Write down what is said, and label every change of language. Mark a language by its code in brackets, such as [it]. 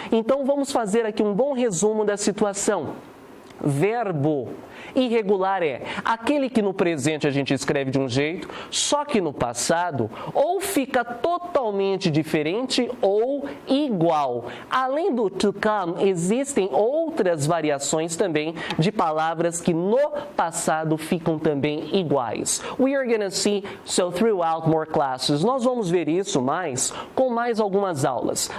[pt] Então, vamos fazer aqui um bom resumo da situação. Verbo irregular é aquele que no presente a gente escreve de um jeito, só que no passado ou fica totalmente diferente ou igual. Além do to come, existem outras variações também de palavras que no passado ficam também iguais. [en] We are gonna see so throughout more classes. [pt] Nós vamos ver isso mais com mais algumas aulas.